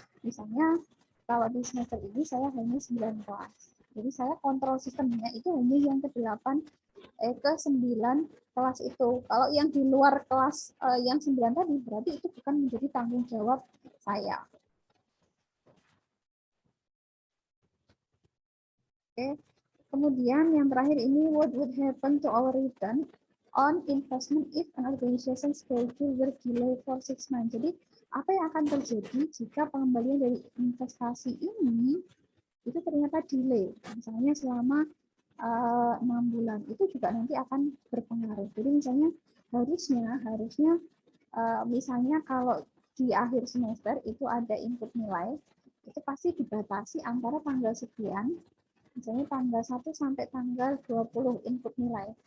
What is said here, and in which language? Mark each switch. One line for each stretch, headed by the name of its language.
Indonesian: Misalnya kalau di semester ini saya hanya 9 kelas. Jadi saya kontrol sistemnya itu hanya yang ke-8 ke-9 kelas itu. Kalau yang di luar kelas yang 9 tadi berarti itu bukan menjadi tanggung jawab saya. Oke. Kemudian yang terakhir ini,
English: what would happen to our return on investment if an organization schedule were delayed for 6 months.
Indonesian: Jadi apa yang akan terjadi jika pengembalian dari investasi ini itu ternyata delay, misalnya selama 6 bulan, itu juga nanti akan berpengaruh. Jadi misalnya harusnya misalnya kalau di akhir semester itu ada input nilai, itu pasti dibatasi antara tanggal sekian, misalnya tanggal 1 sampai tanggal 20 input nilai.